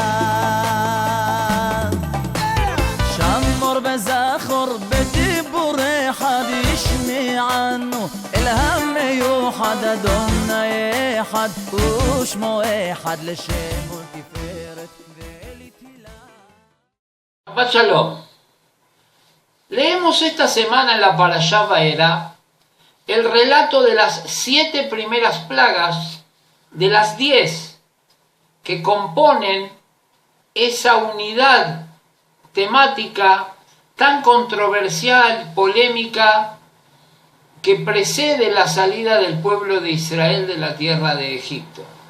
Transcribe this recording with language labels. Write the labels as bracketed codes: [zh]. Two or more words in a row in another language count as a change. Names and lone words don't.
[he] שמור בזכור בדיבור אחד ישמענו אלהם מיוחד אדוני אחד ושמו אחד לשם ולתפארת ולתהילה. שבת שלום. [es] Leemos esta semana en la Parashá Vaera el relato de las 7 primeras plagas de las 10 que componen esa unidad temática tan controversial, polémica, que precede la salida del pueblo de Israel de la tierra de Egipto.